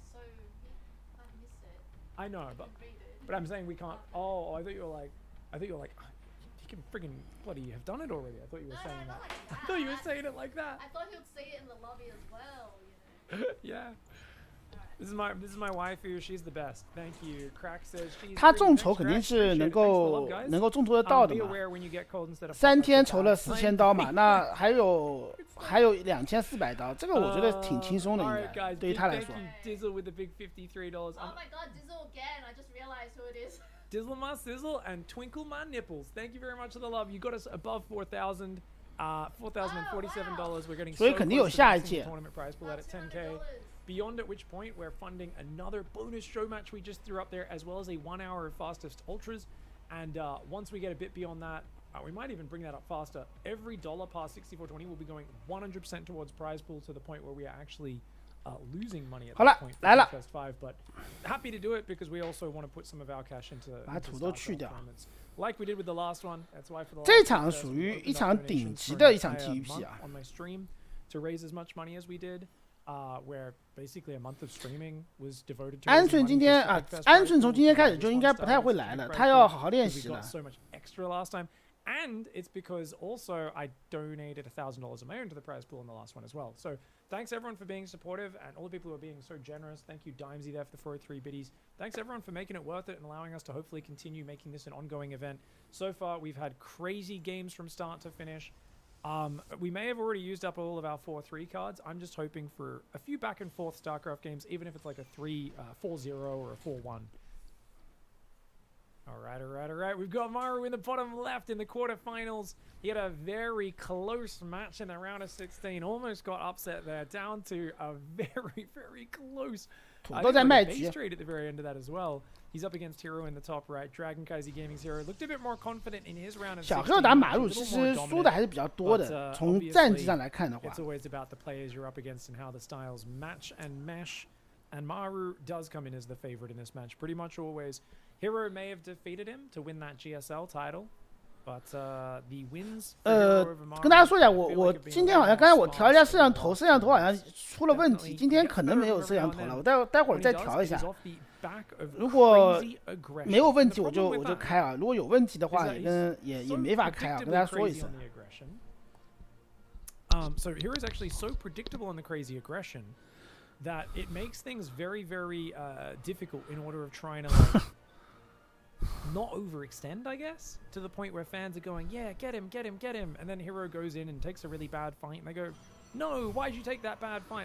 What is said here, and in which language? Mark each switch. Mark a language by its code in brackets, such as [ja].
[en] So he kind of missed it. I know, but Reboot. I'm saying we can't. Oh, I thought you were like, can friggin' bloody have done it already. I thought you were No, saying not that. like that. I thought you were saying it like that. I thought he would say it in the lobby as well, you know. Yeah. This is my waifu. She's the best. Thank you. Crack says she's. [zh] 他众筹肯定是能够众筹得到的嘛。 3天筹了4000刀嘛，那还有2400刀，这个我觉得挺轻松的，应该对于他来说。 [en] Dizzle with the big $53. Oh my god, Dizzle again! I just realized who it is. Dizzle my sizzle and twinkle my nipples. Thank you very much for the love. You got us above 4,000. $4,047. We're getting so close to the tournament prize pool at 10K. Beyond at which point we're funding another bonus show match we just threw up there, as well as a 1 hour of fastest ultras. And once we get a bit beyond that, we might even bring that up faster. Every dollar past 64.20 will be going 100% towards prize pool, to the point where we are actually losing money at that point for the first 5. But happy to do it because we also want to put some of our cash into tournaments. Like we did with the last one. That's why for the last [zh] 这场属于一场顶级的一场 TVP 啊。 [en] On my stream to raise as much money as we did. Where basically a month of streaming was devoted to [zh] 鹌鹑今天啊，鹌鹑从今天开始就应该不太会来了，他要好好练习了。 [en] So much extra last time, and it's because also I donated $1,000 of my own to the prize pool in the last one as well. So thanks everyone for being supportive, and all the people who are being so generous. Thank you Dimesy there for the 403 biddies. Thanks everyone for making it worth it and allowing us to hopefully continue making this an ongoing event. So far we've had crazy games from start to finish. We may have already used up all of our 4-3 cards. I'm just hoping for a few back and forth StarCraft games, even if it's like a 4-0 or a 4-1. All right. We've got Maru in the bottom left in the quarterfinals. He had a very close match in the round of 16. Almost got upset there, down to a very, very close. Base trade at the very end of that as well. He's up against Hero in the top right. Dragon Kaiser Gaming's Hero looked a bit more confident in his round of 16. [zh] 小黑打马路其实输的还是比较多的，从战绩上来看的话。 [en] It's always about the players you're up against and how the styles match and mesh. And Maru does come in as the favorite in this match, pretty much always. Hero may have defeated him to win that GSL title, but the wins. [zh] 跟大家说一下，我今天好像刚才我调一下摄像头好像出了问题，今天可能没有摄像头了，我待会儿再调一下。如果没有问题我就开啊，如果有问题的话也没法开啊，跟大家说一声。 [en] So Hero is actually so predictable in the crazy aggression that it makes things very, very difficult in order of trying to like, not overextend, I guess, to the point where fans are going, yeah, get him, and then Hero goes in and takes a really bad fight, and they go, no, why'd you take that bad fight?